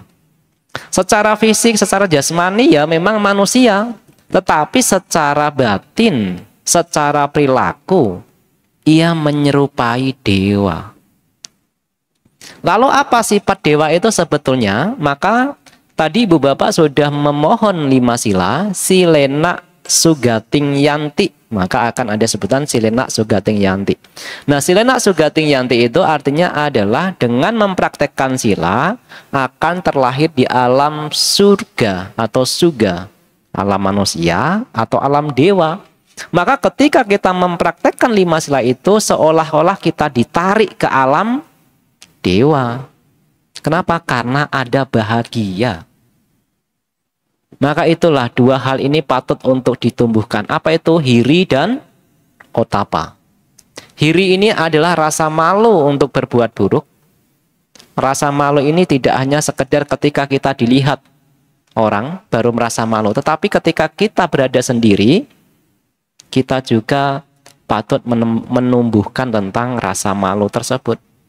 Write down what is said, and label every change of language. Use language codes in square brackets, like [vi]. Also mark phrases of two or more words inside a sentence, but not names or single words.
[id] Secara fisik, secara jasmani ya memang manusia, tetapi secara batin, secara perilaku ia menyerupai dewa. Lalu apa sifat dewa itu sebetulnya? Maka tadi ibu bapak sudah memohon 5 sila, [pi] silena sugating yanti, [id] maka akan ada sebutan [pi] silena sugating yanti. [id] Nah, [pi] silena sugating yanti [id] itu artinya adalah dengan mempraktekkan sila akan terlahir di alam surga atau suga, alam manusia atau alam dewa. Maka ketika kita mempraktekkan 5 sila itu, seolah-olah kita ditarik ke alam dewa. Kenapa? Karena ada bahagia. Maka itulah 2 hal ini patut untuk ditumbuhkan. Apa itu? Hiri dan otapa. Hiri ini adalah rasa malu untuk berbuat buruk. Rasa malu ini tidak hanya sekedar ketika kita dilihat orang baru merasa malu, tetapi ketika kita berada sendiri, kita juga patut menumbuhkan tentang rasa malu tersebut.